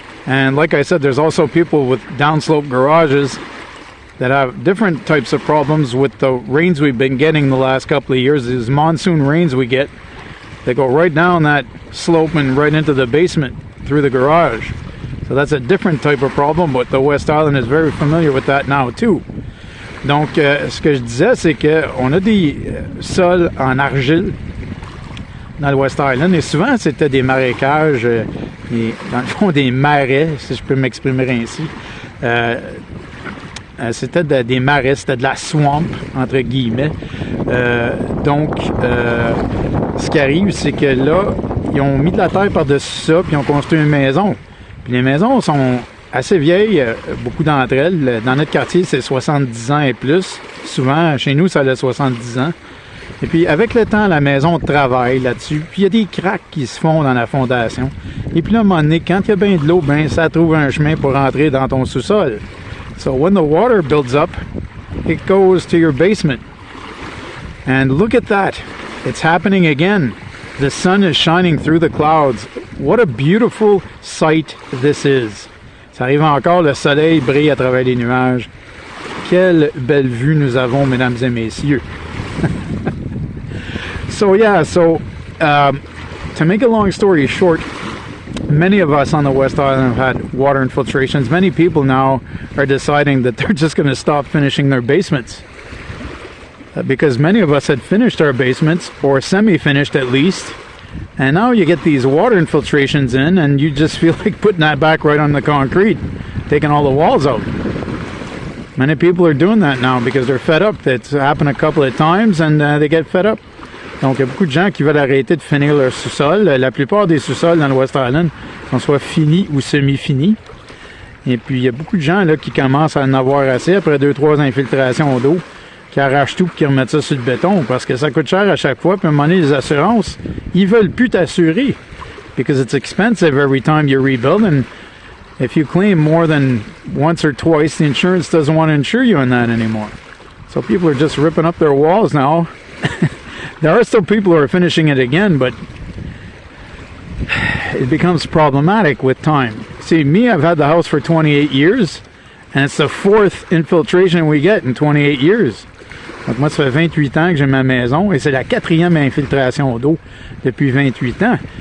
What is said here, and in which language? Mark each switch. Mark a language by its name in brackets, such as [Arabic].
[English] And like I said, there's also people with downslope garages that have different types of problems with the rains we've been getting the last couple of years. These monsoon rains we get, they go right down that slope and right into the basement through the garage. So that's a different type of problem, but the West Island is very familiar with that now too. [French] Donc, ce que je disais, c'est qu'on a des sols en argile dans le West Island. Et souvent, c'était des marécages, et, dans le fond, des marais, si je peux m'exprimer ainsi. C'était des marais, c'était de la swamp, entre guillemets. Donc, ce qui arrive, c'est que là, ils ont mis de la terre par-dessus ça, puis ils ont construit une maison. Puis les maisons sont assez vieilles, beaucoup d'entre elles. Dans notre quartier, c'est 70 ans et plus. Souvent, chez nous, ça a 70 ans. Et puis, avec le temps, la maison travaille là-dessus. Puis, il y a des cracks qui se font dans la fondation. Et puis là, à un moment donné, quand il y a bien de l'eau, ben, ça trouve un chemin pour rentrer dans ton sous-sol. [English] So, when the water builds up, it goes to your basement. And look at that. It's happening again. The sun is shining through the clouds. What a beautiful sight this is. [French] Ça arrive encore, le soleil brille à travers les nuages. Quelle belle vue nous avons, mesdames et messieurs. [English] So to make a long story short, many of us on the West Island have had water infiltrations. Many people now are deciding that they're just going to stop finishing their basements. Because many of us had finished our basements, or semi-finished at least, and now you get these water infiltrations in, and you just feel like putting that back right on the concrete, taking all the walls out. Many people are doing that now because they're fed up. It's happened a couple of times, and they get fed up. [French] Donc, il y a beaucoup de gens qui veulent arrêter de finir leur sous-sol. La plupart des sous-sols dans le West Island sont soit finis ou semi-finis. Et puis, il y a beaucoup de gens là, qui commencent à en avoir assez après 2-3 infiltrations d'eau, qui arrachent tout et qui remettent ça sur le béton parce que ça coûte cher à chaque fois. Puis à un moment donné, les assurances, ils veulent plus t'assurer [English] because it's expensive every time you rebuild. And if you claim more than once or twice, the insurance doesn't want to insure you on that anymore. So people are just ripping up their walls now. There are still people who are finishing it again, but it becomes problematic with time. See, me, I've had the house for 28 years, and it's the 4th infiltration we get in 28 years. [French] Donc moi, ça fait 28 ans que j'ai ma maison, et c'est la 4e infiltration d'eau depuis 28 ans.